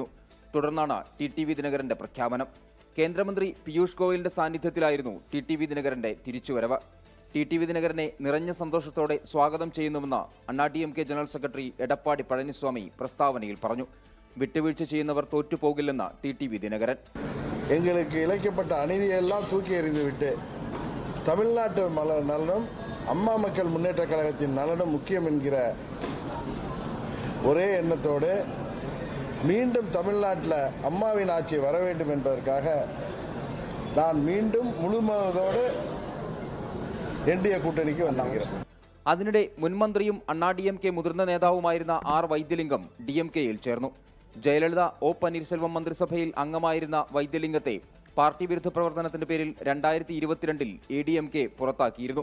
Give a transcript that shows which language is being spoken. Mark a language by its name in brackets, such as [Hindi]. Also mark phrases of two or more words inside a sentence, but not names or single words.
[Malayalam] തുടർന്നാണ് TTV ദിനകരന്റെ പ്രഖ്യാപനം. കേന്ദ്രമന്ത്രി പീയൂഷ് ഗോയലിന്റെ സാന്നിധ്യത്തിലായിരുന്നു TTV ദിനകരന്റെ തിരിച്ചുവരവ്. TTV ദിനകരനെ നിറഞ്ഞ സന്തോഷത്തോടെ സ്വാഗതം ചെയ്യുന്നുവെന്ന് DMK ജനറൽ സെക്രട്ടറി എടപ്പാടി പഴനിസ്വാമി പ്രസ്താവനയിൽ പറഞ്ഞു. വിട്ടുവീഴ്ച ചെയ്യുന്നവർ തോറ്റുപോകില്ലെന്ന് TTV ദിനകരൻ. [Tamil] எங்களுக்கு இழைக்கப்பட்ட அநீதியெல்லாம் தூக்கி எறிந்துவிட்டு தமிழ்நாட்டு நலனும் அம்மா மக்கள் முன்னேற்ற கழகத்தின் நலனும் முக்கியம் என்கிற ஒரே எண்ணத்தோடு மீண்டும் தமிழ்நாட்டில் அம்மாவின் ஆட்சி வர வேண்டும் என்பதற்காக நான் மீண்டும் முழுமனதோடு NDA [Malayalam] കൂട്ടണിക്ക് വന്നിരിക്കുന്നു. അതിനിടെ മുൻമന്ത്രിയും DMK മുതിർന്ന നേതാവുമായിരുന്ന R വൈദ്യലിംഗം DMKയിൽ ചേർന്നു. ജയലളിത O പന്നീർശെൽവം മന്ത്രിസഭയിൽ അംഗമായിരുന്ന വൈദ്യലിംഗത്തെ പാർട്ടി വിരുദ്ധ പ്രവർത്തനത്തിന്റെ പേരിൽ 2022 ADMK പുറത്താക്കിയിരുന്നു.